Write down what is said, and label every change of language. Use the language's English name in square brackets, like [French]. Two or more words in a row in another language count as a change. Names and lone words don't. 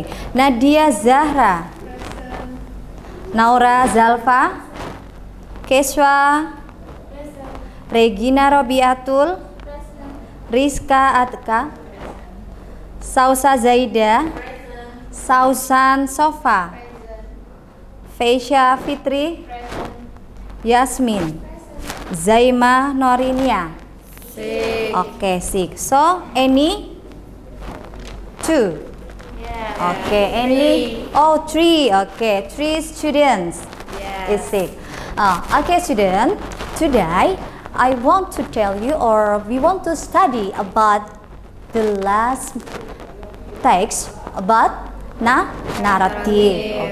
[English] Nadia Zahra, Naura Zalfa, Keswa, Regina Robiatul, Rizka Atka, Sausa Zaida, Sausan Sofa, Feisha Fitri, Yasmin, Zaima Norinia. Okay, six. So any two. Okay, any three. Okay, three students. Is six. Okay, student. Today I want to tell you, or we want to study about the last text about narrative.